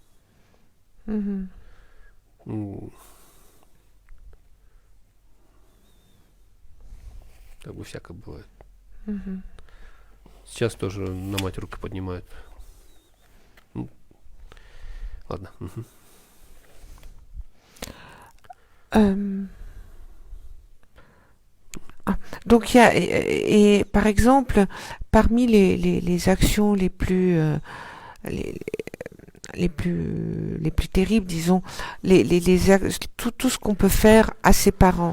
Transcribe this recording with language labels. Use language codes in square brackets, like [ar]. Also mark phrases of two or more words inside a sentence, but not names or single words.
[ru] Как бы всякое бывает. Сейчас тоже на мать руку поднимают. Ладно. [fr] Donc il y a, et par exemple, parmi les actions les plus les plus terribles, disons, tout ce qu'on peut faire à ses parents.